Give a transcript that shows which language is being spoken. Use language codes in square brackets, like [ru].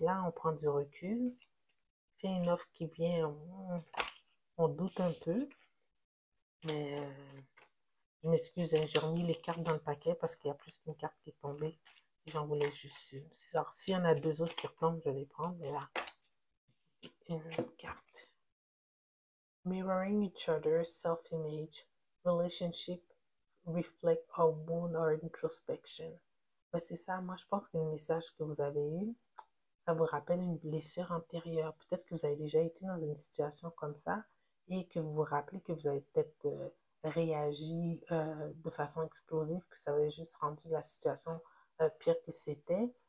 [fr] Là, on prend du recul. C'est une offre qui vient, on doute un peu. Mais je m'excuse, hein, j'ai remis les cartes dans le paquet parce qu'il y a plus qu'une carte qui est tombée. J'en voulais juste une. Alors, s'il y en a deux autres qui retombent, je vais les prendre. Mais là, une carte. [en] Mirroring each other's self-image, relationship reflect our wound or introspection. [fr] Ben, c'est ça, moi je pense que le message que vous avez eu, ça vous rappelle une blessure antérieure. Peut-être que vous avez déjà été dans une situation comme ça et que vous vous rappelez que vous avez peut-être réagi de façon explosive, que ça avait juste rendu la situation pire que c'était.